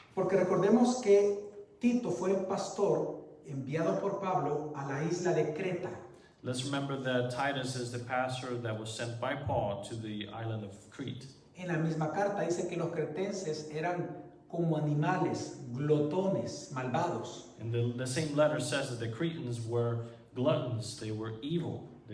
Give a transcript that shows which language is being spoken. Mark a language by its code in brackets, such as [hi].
[es] porque recordemos que Tito fue el pastor enviado por Pablo a la isla de Creta. [en] Let's remember that Titus is the pastor that was sent by Paul to the island of Crete. [es] En la misma carta dice que los cretenses eran como animales, glotones, malvados. [en] And the same letter says that the Cretans were gluttons, they were evil.